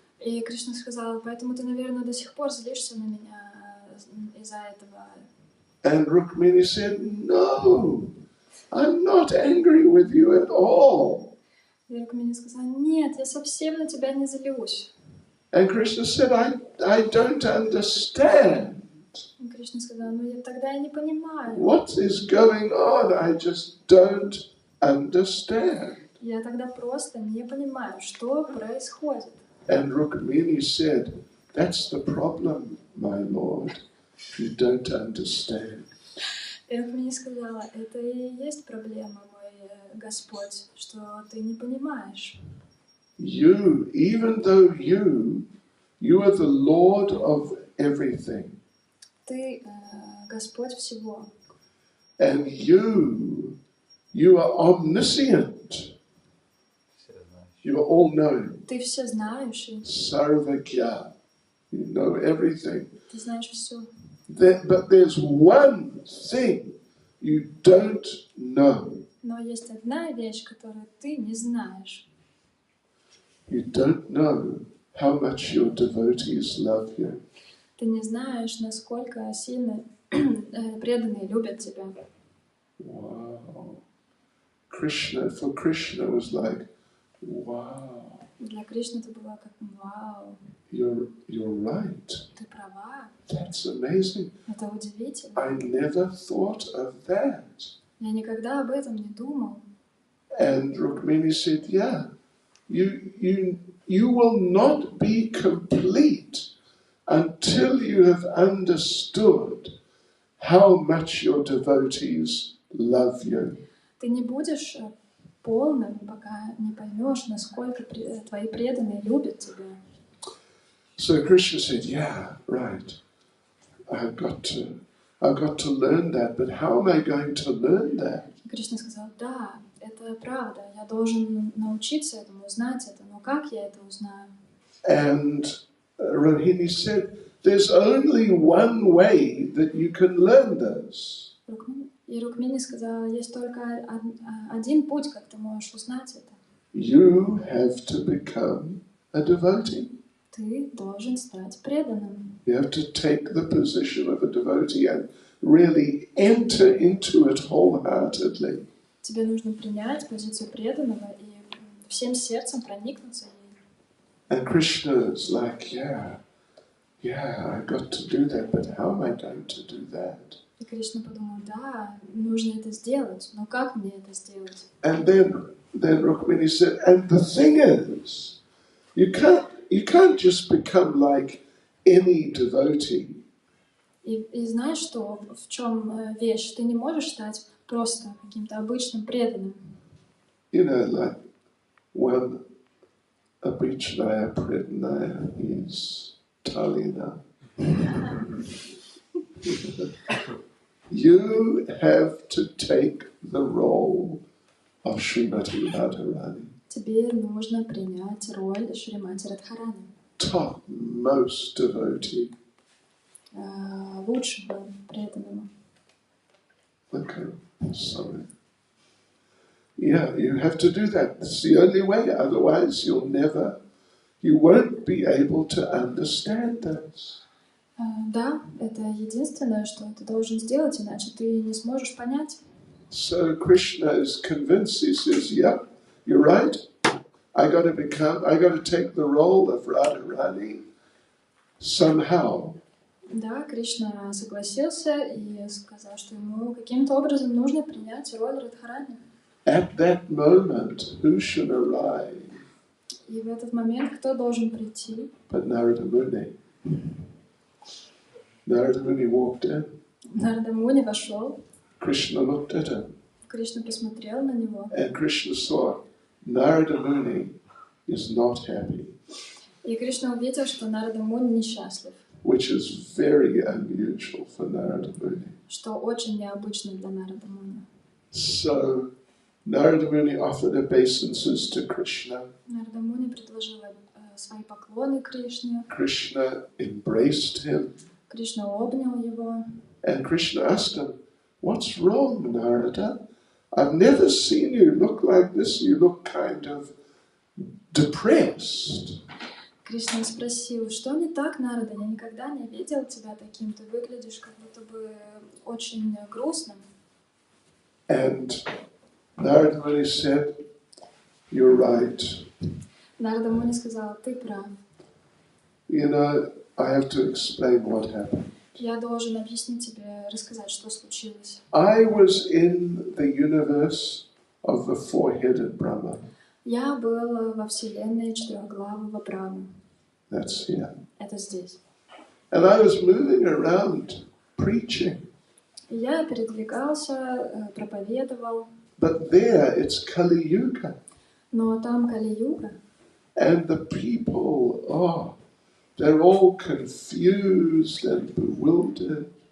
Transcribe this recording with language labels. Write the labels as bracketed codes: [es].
[ru] И Кришна сказал, поэтому ты, наверное, до сих пор злишься на меня из-за этого. [en] And Rukmini said, no, I'm not angry with you at all. [ru] И Рукмини сказала, нет, я совсем на тебя не злюсь. [en] And Krishna said, I don't understand. [ru] И Кришна сказал, тогда я не понимаю. [en] What is going on? I just don't understand. [ru] Я тогда просто не понимаю, что происходит. [en] And Rukmini said, that's the problem, my lord. You don't understand. [ru] И Рукмини сказала, это и есть проблема, мой Господь, что ты не понимаешь. [en] You, even though you are the Lord of everything. [ru] Ты Господь всего. [en] And you are omniscient. You are all-knowing. [ru] Ты все знаешь. [en] Sarvagya. You know everything. [ru] Ты знаешь все. [en] But there's one thing you don't know. [ru] Но есть одна вещь, которую ты не знаешь. [en] You don't know how much your devotees love you. [ru] Ты не знаешь, насколько сильно преданные любят тебя. [en] Wow. For Krishna was like, wow. [ru] Для Кришны это было как вау. [en] You're right. [ru] Ты права. [en] That's amazing. [ru] Это удивительно. [en] I never thought of that. [ru] Я никогда об этом не думал. [en] And Rukmini said, yeah, you will not be complete until you have understood how much your devotees love you. [ru] Ты не будешь полным, пока не поймешь, насколько твои преданные любят тебя. [en] So Krishna said, yeah, right. I've got to learn that, but how am I going to learn that? [ru] Кришна сказал, да, это правда, я должен научиться этому, узнать это, но как я это узнаю? [en] And Rohini said, there's only one way that you can learn this. [ru] И Рукмини сказала, есть только один путь, как ты можешь узнать это. [en] You have to become a devotee. [ru] Ты должен стать преданным. [en] You have to take the position of a devotee and really enter into it wholeheartedly. [ru] Тебе нужно принять позицию преданного и всем сердцем проникнуться ей. [en] And Krishna is like, yeah, I got to do that, but how am I going to do that? [ru] И Кришна подумал, да, нужно это сделать, но как мне это сделать? [en] And then Rukmini said, and the thing is, you can't just become like any devotee. [ru] И знаешь, что в чем вещь? Ты не можешь стать просто каким-то обычным преданным. [en] You know, like one Abhichnaya Predanaya is Tallinn. You have to take the role of Srimati Radharani. [ru] Тебе нужно принять роль Шримати Радхарани. [en] Topmost devotee. [ru] Лучшего преданного. [en] Okay, sorry. Yeah, you have to do that. It's the only way. Otherwise, you won't be able to understand this. [ru] Да, это единственное, что ты должен сделать, иначе ты не сможешь понять. [en] So Krishna is convinced. He says, "Yeah, you're right. I got to take the role of Radharani somehow." [ru] Да, Кришна согласился и сказал, что ему каким-то образом нужно принять роль Радхарани. [en] At that moment, who should arrive? [ru] И в этот момент кто должен прийти? [en] But Narada Muni. Narada Muni walked in. [ru] Нарада Муни вошел. [en] Krishna looked at him. [ru] Кришна посмотрел на него. [en] And Krishna saw Narada Muni is not happy. [ru] И Кришна увидел, что Нарада Муни несчастлив. [en] Which is very unusual for Narada Muni. [ru] Что очень необычно для Нарада Муни. [en] So Narada Muni offered obeisances to Krishna. [ru] Нарада Муни предложил свои поклоны Кришне. [en] Krishna embraced him. [ru] Кришна обнял его. [en] And Krishna asked him, "What's wrong, Narada? I've never seen you look like this. You look kind of depressed." [ru] Кришна спросил, что не так, Нарада? Я никогда не видел тебя таким. Ты выглядишь как будто бы очень грустным. [en] And Narada Muni said, "You're right. [ru] Нарада Муни сказал, ты прав. [en] You know, I have to explain what happened. [ru] Я должен объяснить тебе, рассказать, что случилось. [en] I was in the universe of the four-headed Brahma. [ru] Я был во вселенной четырехглавого Брахмы. [en] That's here. [ru] Это здесь. [en] And I was moving around preaching. [ru] И я передвигался, проповедовал. [en] But there it's Kali Yuga. [ru] Но там Кали-юга. [en] And the people, they're all confused and bewildered.